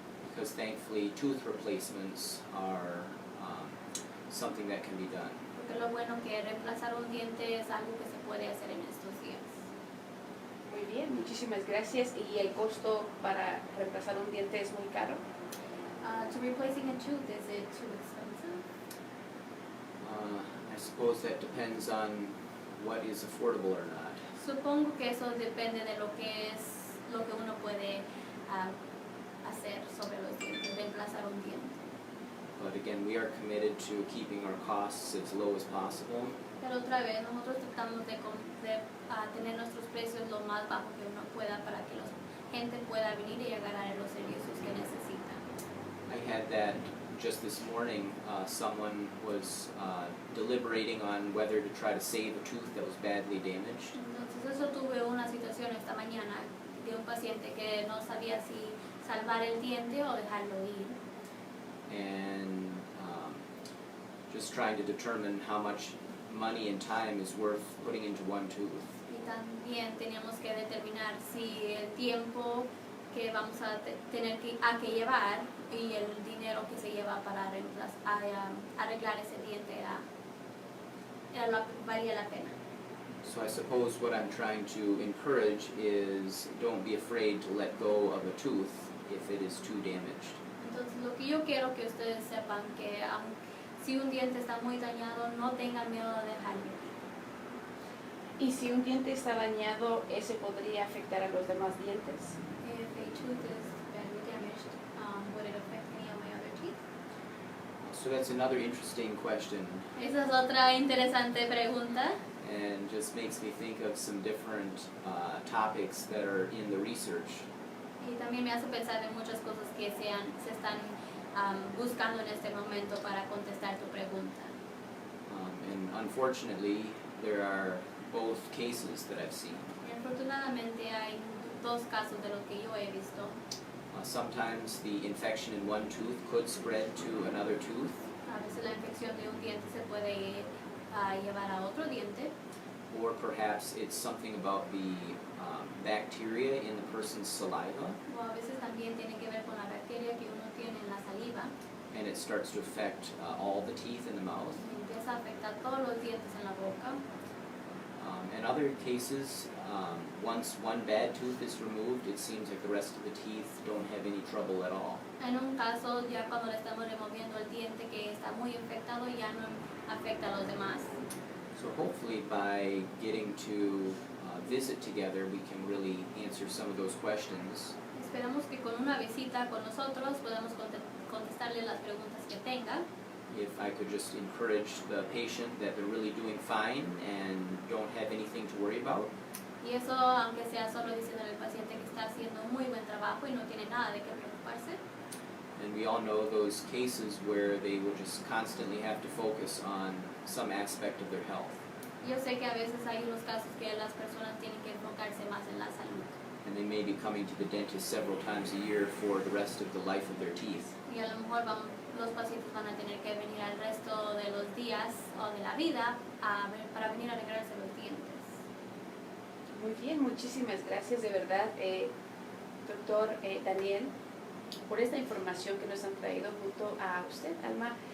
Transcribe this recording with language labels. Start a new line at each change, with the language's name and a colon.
English: Because thankfully, tooth replacements are something that can be done.
Spanish: Porque lo bueno que reemplazar un diente es algo que se puede hacer en estos días. Muy bien, muchísimas gracias. ¿Y el costo para reemplazar un diente es muy caro?
English: To replacing a tooth, is it too expensive? I suppose that depends on what is affordable or not.
Spanish: Supongo que eso depende de lo que uno puede hacer sobre los dientes, reemplazar un diente.
English: But again, we are committed to keeping our costs as low as possible.
Spanish: Pero otra vez, nosotros tratamos de tener nuestros precios lo más bajo que uno pueda para que la gente pueda venir y agarrar los servicios que necesitan.
English: I had that just this morning. Someone was deliberating on whether to try to save a tooth that was badly damaged.
Spanish: Entonces eso tuve una situación esta mañana de un paciente que no sabía si salvar el diente o dejarlo ir.
English: And just trying to determine how much money and time is worth putting into one tooth.
Spanish: Y también teníamos que determinar si el tiempo que vamos a tener que llevar y el dinero que se lleva para arreglar ese diente valía la pena.
English: So I suppose what I'm trying to encourage is don't be afraid to let go of a tooth if it is too damaged.
Spanish: Entonces lo que yo quiero que ustedes sepan que si un diente está muy dañado, no tengan miedo de dejarlo. Y si un diente está dañado, ¿ese podría afectar a los demás dientes?
English: If a tooth is badly damaged, would it affect any of my other teeth? So that's another interesting question,
Spanish: Esa es otra interesante pregunta.
English: and just makes me think of some different topics that are in the research.
Spanish: Y también me hace pensar en muchas cosas que se están buscando en este momento para contestar tu pregunta.
English: And unfortunately, there are both cases that I've seen.
Spanish: Y afortunadamente hay dos casos de lo que yo he visto.
English: Sometimes the infection in one tooth could spread to another tooth,
Spanish: A veces la infección de un diente se puede llevar a otro diente.
English: or perhaps it's something about the bacteria in the person's saliva,
Spanish: O a veces también tiene que ver con la bacteria que uno tiene en la saliva.
English: and it starts to affect all the teeth in the mouth.
Spanish: Y empieza a afectar todos los dientes en la boca.
English: In other cases, once one bad tooth is removed, it seems like the rest of the teeth don't have any trouble at all.
Spanish: En un caso, ya cuando le estamos removiendo el diente que está muy infectado, ya no afecta a los demás.
English: So hopefully by getting to visit together, we can really answer some of those questions.
Spanish: Esperamos que con una visita con nosotros podamos contestarle las preguntas que tenga.
English: If I could just encourage the patient that they're really doing fine and don't have anything to worry about.
Spanish: Y eso, aunque sea solo diciendo al paciente que está haciendo muy buen trabajo y no tiene nada de qué preocuparse.
English: And we all know those cases where they will just constantly have to focus on some aspect of their health.
Spanish: Yo sé que a veces hay unos casos que las personas tienen que enfocarse más en la salud.
English: And they may be coming to the dentist several times a year for the rest of the life of their teeth.
Spanish: Y a lo mejor los pacientes van a tener que venir al resto de los días o del la vida para venir a arreglarse los dientes. Muy bien, muchísimas gracias de verdad, doctor Daniel, por esta información que nos han traído junto a usted, Alma.